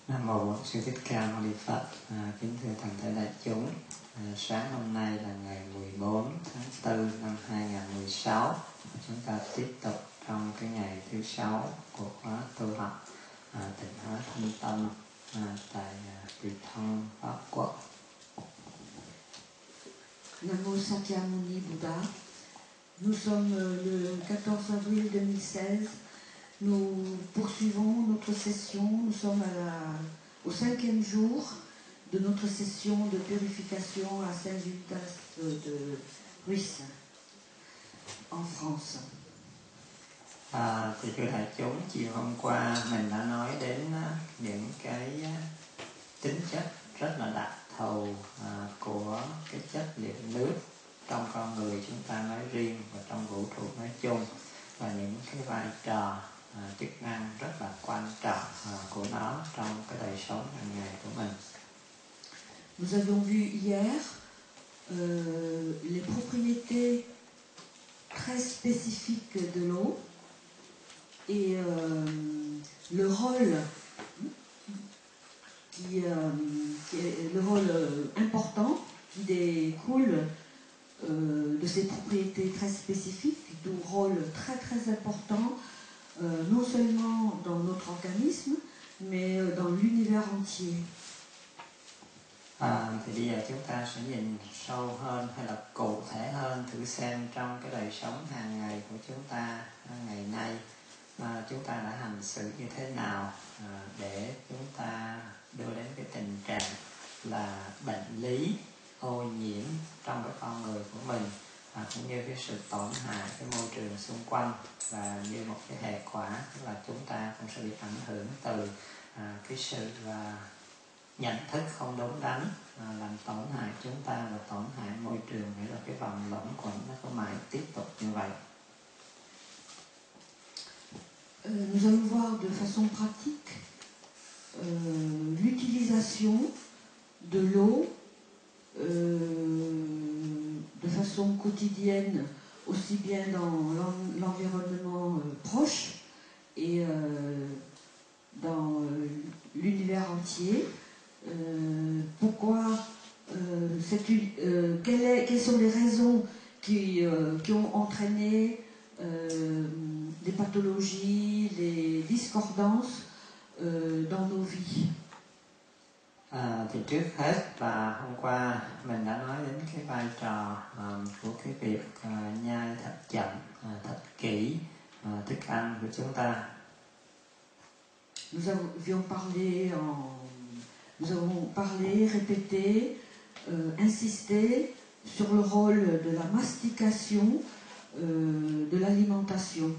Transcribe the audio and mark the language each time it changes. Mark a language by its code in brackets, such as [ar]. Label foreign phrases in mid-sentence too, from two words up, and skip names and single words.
[vi] Mô Bổn Sư Thích Ca Mâu Ni Phật. Kính thưa toàn thể đại chúng, sáng hôm nay là ngày 14 tháng 4 năm 2016. Chúng ta tiếp tục trong cái ngày thứ 6 của khóa tu học Tịnh Hóa Thanh Tâm tại Tỳ Thân Pháp Quốc. [fr] Namo Sakyamuni Bouddha. Nous sommes le 14 avril 2016. Nous poursuivons notre session. Nous sommes au 5e jour de notre session de purification à Saint-Gildas de Ruisse, en France. [vi] Thì thưa đại chúng, chiều hôm qua mình đã nói đến những cái tính chất rất là đặc thù của cái chất liệu nước trong con người chúng ta nói riêng và trong vũ trụ nói chung, và những cái vai trò chức năng rất là quan trọng của nó trong cái đời sống hàng ngày của mình. [fr] Nous avions vu hier les propriétés très spécifiques de l'eau et le rôle qui est le rôle important qui découle de ces propriétés très spécifiques, du rôle très très important non seulement dans notre organisme mais dans l'univers entier. [vi] Thì bây giờ chúng ta sẽ nhìn sâu hơn hay là cụ thể hơn, thử xem trong cái đời sống hàng ngày của chúng ta ngày nay chúng ta đã hành xử như thế nào để chúng ta đưa đến cái tình trạng là bệnh lý ô nhiễm trong cái con người của mình, cũng như cái sự tổn hại cái môi trường xung quanh, và như một cái hệ quả là chúng ta cũng sẽ bị ảnh hưởng từ cái sự nhận thức không đúng đắn làm tổn hại chúng ta và tổn hại môi trường, nghĩa là cái vòng luẩn quẩn nó có mãi tiếp tục như vậy. [fr] Nous allons voir de façon pratique l'utilisation de l'eau de façon quotidienne, aussi bien dans l'environnement proche et dans l'univers entier. Pourquoi quelles sont les raisons qui ont entraîné des pathologies, des discordances dans nos vies. [vi] Thì trước hết là hôm qua mình đã nói đến cái vai trò của cái việc nhai thật chậm, thật kỹ thức ăn của chúng ta. [fr] Nous avons parlé, répété, insisté sur le rôle de la mastication de l'alimentation.